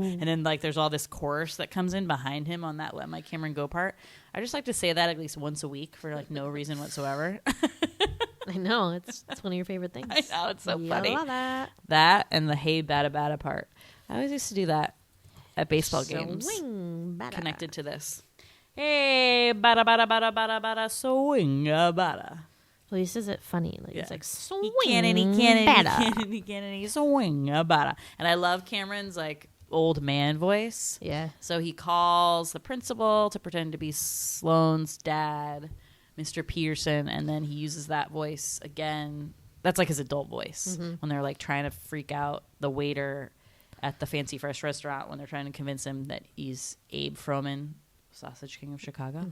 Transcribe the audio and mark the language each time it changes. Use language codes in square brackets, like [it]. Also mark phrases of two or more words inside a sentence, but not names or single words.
[en] And then like there's all this chorus that comes in behind him on that "Let My Cameron Go" part. I just like to say that at least once a week for like no reason whatsoever. I know. It's one of your favorite things. I know, it's so You funny. love that. That and the "Hey Bada Bada" part. I always used to do that at baseball games. Swing, bada. Connected to this. Hey, bada bada bada bada bada, swing bada. Well, he says it funny. Like Yeah. it's like swing, He can and he can and he bada. can and he can and he swing bada. And I love Cameron's like old man voice. Yeah. So he calls the principal to pretend to be Sloane's dad, Mr. Peterson, and then he uses that voice again. That's like his adult voice when they're like trying to freak out the waiter at the Fancy Fresh restaurant when they're trying to convince him that he's Abe Froman, Sausage King of Chicago.